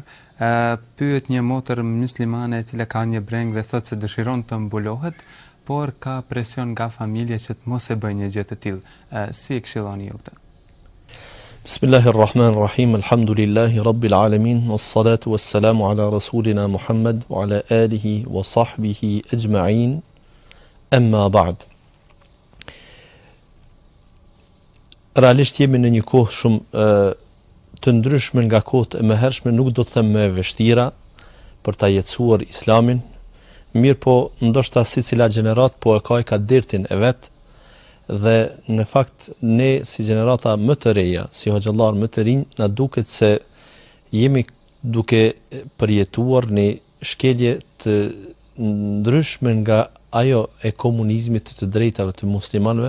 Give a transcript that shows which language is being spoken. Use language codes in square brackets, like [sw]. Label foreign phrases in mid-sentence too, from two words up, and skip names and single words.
[sq] Pyet një motër muslimane e cila ka një breng dhe thotë se dëshiron të mbulohet, por ka presion nga familja që të mos e bëjë një gjë të tillë. Si e këshilloni ju këtë? [ar] بسم الله الرحمن الرحيم. الحمد لله رب العالمين والصلاة والسلام على رسولنا محمد وعلى آله وصحبه أجمعين. أما بعد. [sq] Realisht jemi në një kohë shumë të ndryshme nga kohët e mëhershme, nuk do të them më vështira për ta jetësuar Islamin, mirë po ndoshta sicila gjenerat po e ka dertin e vet, dhe në fakt ne si gjenerata më të reja, si hoxhallar më të rinj, na duket se jemi duke përjetuar në shkelje të ndryshme nga ajo e komunizmit të drejtave të muslimanëve.